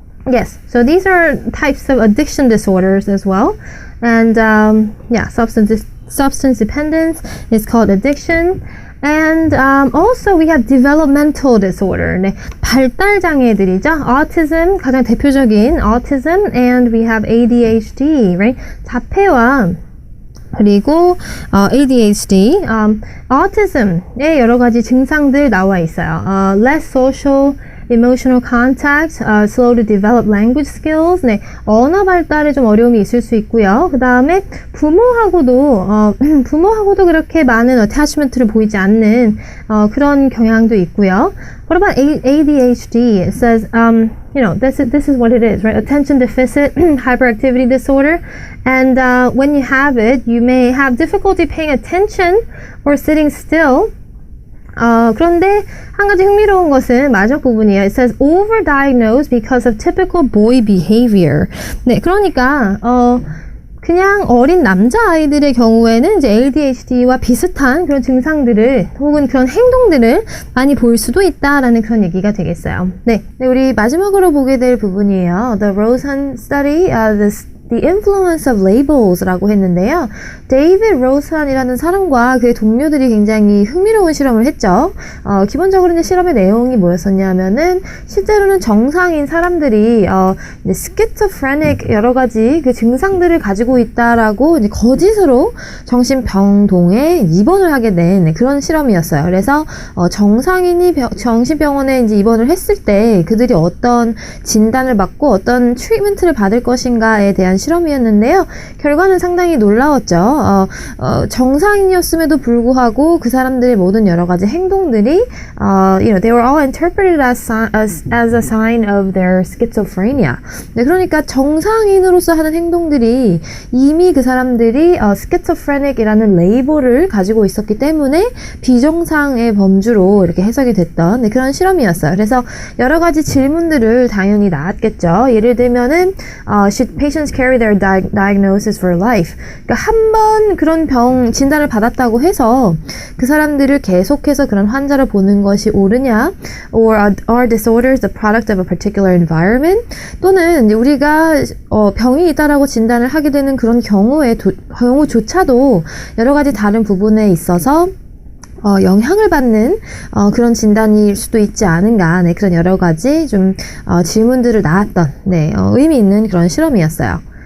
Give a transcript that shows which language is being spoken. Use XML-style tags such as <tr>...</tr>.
<en>Yes, so these are types of addiction disorders as well. And, yeah, substance dependence is called addiction. And also we have developmental disorder.</en> <ko>네, 발달 장애들이죠. Autism, 가장 대표적인 autism.</ko> <en>And we have ADHD, right?</en> <ko>자폐와 그리고 ADHD, autism의 여러 가지 증상들 나와 있어요.</ko> <en>Less social emotional contact, slow to develop language skills.</en> <ko>네, 언어 발달에 좀 어려움이 있을 수 있고요. 그 다음에 부모하고도 그렇게 많은 attachment를 보이지 않는 그런 경향도 있고요.</ko> <en>What about ADHD? It says, this is what it is, right? Attention deficit hyperactivity disorder. And when you have it, you may have difficulty paying attention or sitting still.</en> <ko>그런데 한 가지 흥미로운 것은 마지막 부분이에요.</ko> <en>It says overdiagnosed because of typical boy behavior.</en> <ko>네, 그러니까 그냥 어린 남자아이들의 경우에는 이제 ADHD와 비슷한 그런 증상들을 혹은 그런 행동들을 많이 볼 수도 있다라는 그런 얘기가 되겠어요. 네, 우리 마지막으로 보게 될 부분이에요.</ko> <en>The Rosen study, The influence of labels</en> <ko>라고 했는데요. 데이빗 로선이라는 사람과 그의 동료들이 굉장히 흥미로운 실험을 했죠. 기본적으로 이제 실험의 내용이 뭐였었냐면은 실제로는 정상인 사람들이 이제 schizophrenic 여러 가지 그 증상들을 가지고 있다라고 이제 거짓으로 정신병동에 입원을 하게 된 그런 실험이었어요. 그래서 정상인이 정신병원에 이제 입원을 했을 때 그들이 어떤 진단을 받고 어떤 트리트먼트를 받을 것인가에 대한 실험이었는데요. 결과는 상당히 놀라웠죠. 정상인이었음에도 불구하고 그 사람들의 모든 여러 가지 행동들이</ko> <en>they were all interpreted as a sign of their schizophrenia.</en> <ko>네, 그러니까 정상인으로서 하는 행동들이 이미 그 사람들이 schizophrenic이라는 레이블을 가지고 있었기 때문에 비정상의 범주로 이렇게 해석이 됐던 그런 실험이었어요. 그래서 여러 가지 질문들을 당연히 나왔겠죠. 예를 들면은</ko> <en>should patients carry their diagnosis for life?</en> <ko>그러니까 한 번 그런 병 진단을 받았다고 해서 그 사람들을 계속해서 그런 환자를 보는 것이 옳으냐?</ko> <en>Or are disorders the product of a particular environment?</en> <ko>또는 우리가 병이 있다라고 진단을 하게 되는 그런 경우조차도 여러 가지 다른 부분에 있어서 영향을 받는 그런 진단일 수도 있지 않은가. 네, 그런 여러 가지 좀 질문들을 나왔던 의미 있는 그런 실험이었어요.</ko>